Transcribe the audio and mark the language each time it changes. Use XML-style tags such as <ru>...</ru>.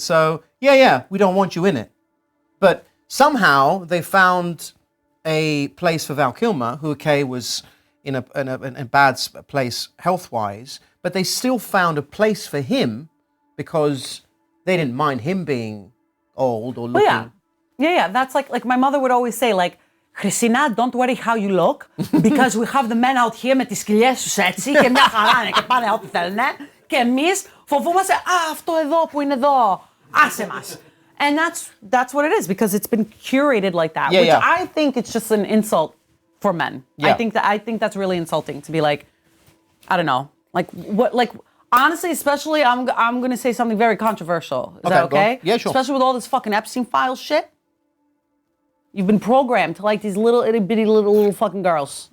<en>So, we don't want you in it. But somehow they found a place for Val Kilmer, who, was in a bad place health-wise, but they still found a place for him because they didn't mind him being old or looking... Well, yeah. That's like my mother would always say, like, Christina, don't worry how you look, because we have the men out here</en> <el>με τις σκυλιές τους έτσι και μια χαρά είναι και πάνε ό,τι θέλουνε και εμείς φοβούμαστε, αυτό εδώ που είναι εδώ, άσε μας.</el> <en>And that's what it is, because it's been curated like that, which I think it's just an insult for men. Yeah. I think that's really insulting to be like, I don't know, like what, like Honestly, especially, I'm going to say something very controversial. Is that okay? Yeah, sure. Especially with all this fucking Epstein file shit. You've been programmed to like these little itty bitty little fucking girls.</en>